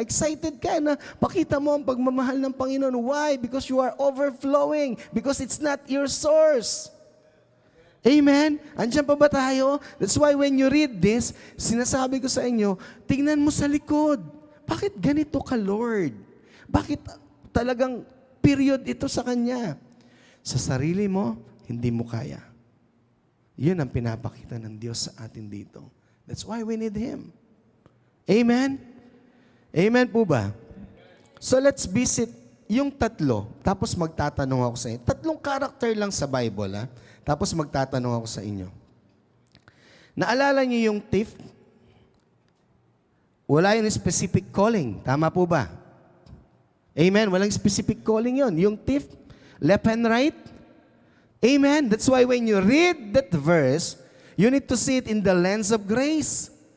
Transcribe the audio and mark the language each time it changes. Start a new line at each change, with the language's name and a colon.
Filipino: Excited ka na pakita mo ang pagmamahal ng Panginoon.
English: Why? Because you are overflowing. Because it's not your source.
Filipino: Amen? Andiyan pa ba tayo?
English: That's why when you read this,
Filipino: sinasabi ko sa inyo, tingnan mo sa likod. Bakit ganito ka, Lord? Bakit talagang period ito sa Kanya? Sa sarili mo, hindi mo kaya. Yun ang pinapakita ng Diyos sa atin dito.
English: That's why we need Him.
Filipino: Amen? Amen po ba? So
English: let's visit
Filipino: yung tatlo, tapos magtatanong ako sa inyo. Tatlong character lang sa Bible, ha? Tapos magtatanong ako sa inyo. Naalala niyo yung thief? Wala yung specific calling. Tama po ba? Amen? Walang specific calling yon. Yung thief, left and right. Amen?
English: That's why when you read that verse, you need to see it in the lens of grace.